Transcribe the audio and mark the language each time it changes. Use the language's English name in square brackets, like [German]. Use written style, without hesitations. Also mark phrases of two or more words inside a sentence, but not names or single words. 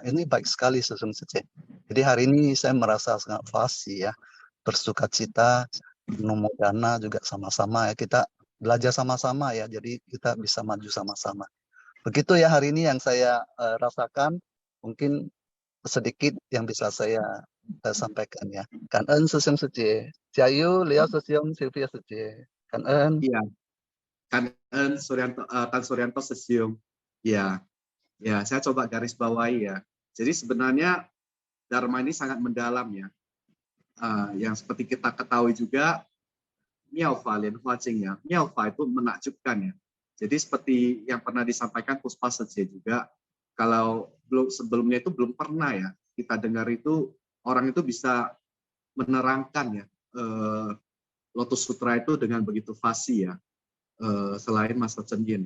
[Indonesian] Ini baik sekali sesungguhnya. Jadi hari ini saya merasa sangat fasih ya, bersukacita, menumodana juga sama-sama ya, kita belajar sama-sama ya, jadi kita bisa maju sama-sama. Begitu ya hari ini yang saya rasakan, mungkin sedikit yang bisa saya sampaikan ya. [Vietnamese] Cảm ơn sư Sece, Jayu, Leo Susiong, Sylvia Sece. Cảm ơn. Iya. Cảm ơn Tan Suryanto Sesium. [Indonesian] Ya, saya coba garis bawahi ya. Jadi sebenarnya Dharma ini sangat mendalam ya. Yang seperti kita ketahui juga, Miaofa Lian Hua Jing ya. Miaofa itu menakjubkan ya. Jadi seperti yang pernah disampaikan Puspa Sece juga, kalau sebelumnya itu belum pernah ya kita dengar itu orang itu bisa menerangkan ya Lotus Sutra itu dengan begitu fasih ya, selain Master Cheng Yin.